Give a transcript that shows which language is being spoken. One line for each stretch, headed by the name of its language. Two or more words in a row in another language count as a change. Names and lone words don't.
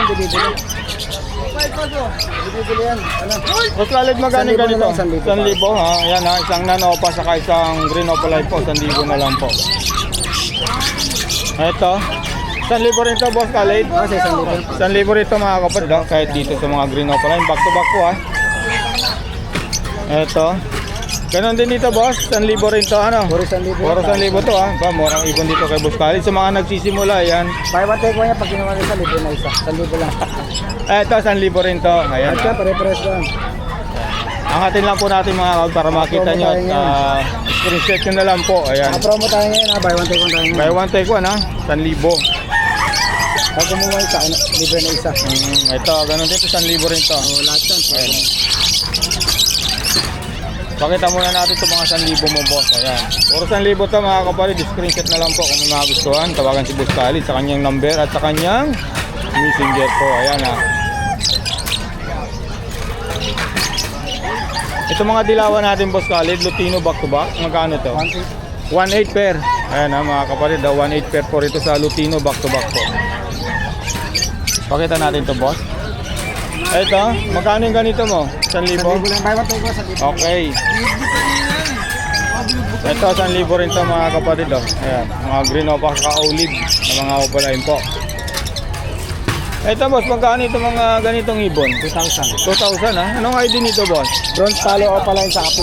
Filipino: Boss Khaled, magkano ganito? 1,000 ha. Ayan ha, isang nanopa saka isang green opalite po. 1,000 na lang po. Ito. 1,000 rin ito, Boss Khaled. 1,000 rin ito mga kapatid. Kahit dito sa mga green opalite.
English: Back to back
Filipino: po ha. Ito. Ganon din dito, boss. 1,000 rin to, ano? Puro 1,000 to, ha? Ba, murang ibon dito kay Boss Khaled. Sa mga nagsisimula, yan.
English: Buy one take one
Filipino: yan pag ginawa nila libre na isa. 1,000 lang. Ito, 1,000 rin to. Ayan. At siya, pare-pares lang. Angatin lang po natin mga kapatid para makita nyo. At screenshot nyo na lang po. Ayan. Promo tayo ngayon ha.
English: Buy one take one
Filipino: tayo ngayon.
English: Buy one, take one,
Filipino: ha? 1,000. Pag kumuha isa, libre na isa. Ito, ganon dito, 1,000 rin to. Lahat yan. Ayan. Pakita muna natin itong mga 1,000 mo, boss. Ayan. Puro 1,000 to mga kapatid. Screenshot na lang po kung may magustuhan. Tawagan si Boss Khaled sa kanyang number at sa kanyang messenger po. Ayan ha. Ito mga dilawan natin, Boss Khaled.
English: Lutino back to back.
Filipino: Magkano to? 1,800 per. Ayan ha mga kapatid. 1,800 per po rito sa Lutino
English: back to back
Filipino: po. Pakita natin to, boss. Ito, magkano yung ganito mo? 1,000? 1,000 lang.
English: Buy one take one, 1,000.
Filipino: Okay. Ito, 1,000 rin to mga kapatid. Ayan, mga green opa saka olive na mga opalain po. Ito, boss, magkano ito mga ganitong ibon? 2,000. 2,000 ha? Anong ID nito, boss? Bronze palo o pala sa kapit.